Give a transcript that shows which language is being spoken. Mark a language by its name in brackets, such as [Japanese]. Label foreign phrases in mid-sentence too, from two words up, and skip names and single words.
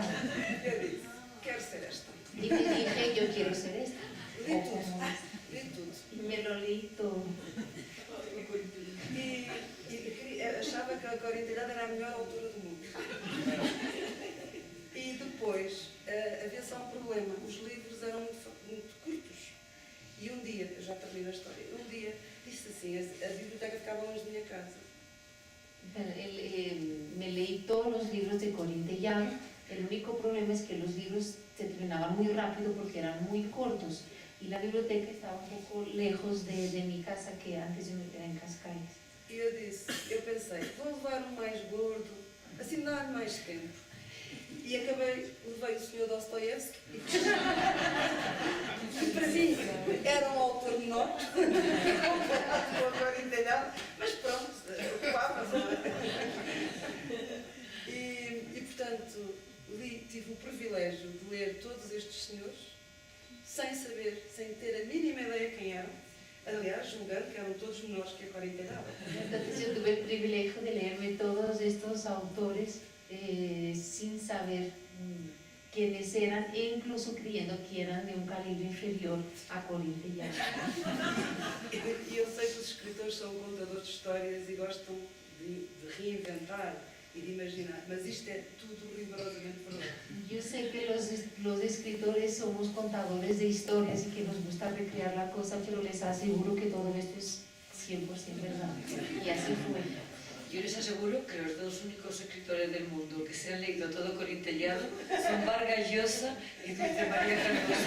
[Portuguese] Eu disse, quero ser esta. [Spanish] Y me dije, yo quiero ser esta. [Portuguese] Li tudo, li tudo. [Spanish] Y me lo leí todo. [Portuguese] E achava que a Corinne Telhado era a melhor autora do mundo. E depois havia só um problema, os livros eram muito curtos. E um dia, eu já termino a história, um dia disse assim, a biblioteca ficava longe da minha casa. [Spanish] Me leí todos los libros de Corinne Telhado. El único problema es que los libros se terminaban muy rápido porque eran muy cortos y la biblioteca estaba un poco lejos de mi casa, que antes yo era en Cascais. [Portuguese] E eu pensei, vou levar um mais gordo, assim dá-lhe mais tempo. E levei o Sr. Dostoiévski e para mim era um autor menor, comparado com a Corinne Telhado, mas pronto, ocupava-se. E portanto, tive o privilégio de ler todos estes senhores, sem saber, sem ter a mínima ideia quem eram. Aliás, julgando que eram todos menores que a Corinne Telhado. [Spanish] Entonces yo tuve el privilegio de leerme todos estos autores sin saber quiénes eran e incluso creyendo que eran de un calibre inferior a Corinne Telhado. [Portuguese] E eu sei que os escritores são contadores de histórias e gostam de reinventar y de imaginar, mas isto é tudo rigorosamente verdade. [Spanish] Yo sé que los escritores somos contadores de historias y que nos gusta recrear la cosa, pero les aseguro que todo esto es 100% verdad. Y así fue. Yo les aseguro que los dos únicos escritores del mundo que se han leído todo Corinne Telhado son Vargas Llosa y Dulce María Cardoso.